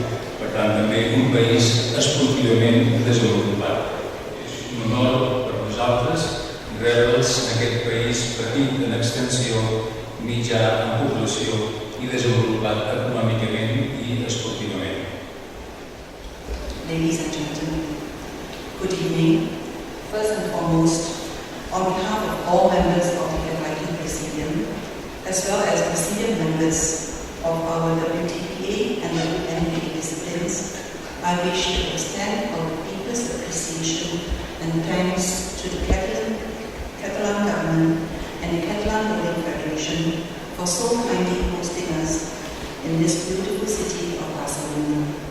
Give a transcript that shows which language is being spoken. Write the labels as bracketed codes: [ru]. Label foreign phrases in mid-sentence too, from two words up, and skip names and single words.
[ca] Per tant, també un país esportivament desenvolupat. És un honor per nosaltres rebre'ls en aquest país petit en extensió, mitjà en població i desenvolupat econòmicament i esportivament. [en] Ladies and gentlemen, good evening. First and foremost, on behalf of all members of the FIQ Presidium, as well as Presidium members of our WTPA and WNPA disciplines, I wish to extend our deepest appreciation and thanks to the Catalan government and the Catalan Bowling Federation for so kindly hosting us in this beautiful city of Barcelona.